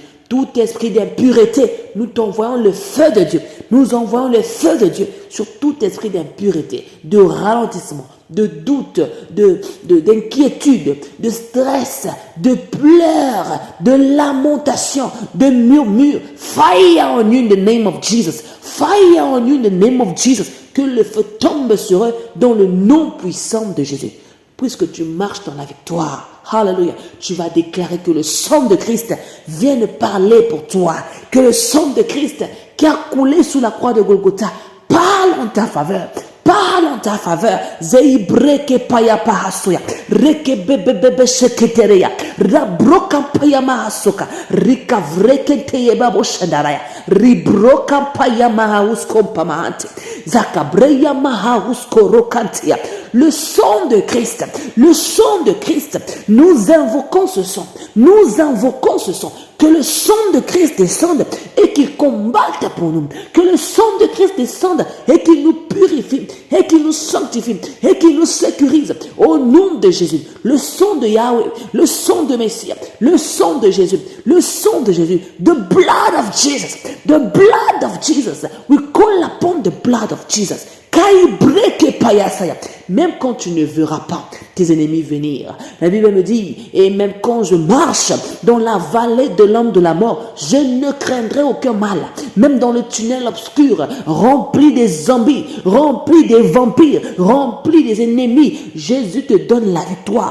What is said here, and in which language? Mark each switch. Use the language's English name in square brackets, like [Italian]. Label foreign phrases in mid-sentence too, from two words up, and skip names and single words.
[French] Tout esprit d'impureté, nous t'envoyons le feu de Dieu. Nous envoyons le feu de Dieu sur tout esprit d'impureté, de ralentissement, de doute, d'inquiétude, de stress, de pleurs, de lamentation, de murmures. [English] Fire on you in the name of Jesus. Fire on you in the name of Jesus. [French] Que le feu tombe sur eux dans le nom puissant de Jésus. Puisque tu marches dans la victoire, hallelujah, tu vas déclarer que le sang de Christ vienne parler pour toi. Que le sang de Christ qui a coulé sous la croix de Golgotha parle en ta faveur. Parle en ta faveur. Zeibreke paya pahasoya. Reke bebebebe sheketereya. Rabroka paya mahasoka. Rika vreke teyeba boshandaraya. Ribroka paya mahaus kompamante. Zakabreya mahaus korokantia. Le sang de Christ. Le sang de Christ. Nous invoquons ce sang. Nous invoquons ce sang. Que le sang de Christ descende et qu'il combatte pour nous. Que le sang de Christ descende et qu'il nous purifie, et qu'il nous sanctifie, et qu'il nous sécurise. Au nom de Jésus, le sang de Yahweh, le sang de Messie, le sang de Jésus, le sang de Jésus, [English] the blood of Jesus, the blood of Jesus. We call upon the blood of Jesus. [French] Même quand tu ne verras pas tes ennemis venir. La Bible me dit, et même quand je marche dans la vallée de l'homme de la mort, je ne craindrai aucun mal. Même dans le tunnel obscur, rempli des zombies, rempli des vampires, rempli des ennemis, Jésus te donne la victoire.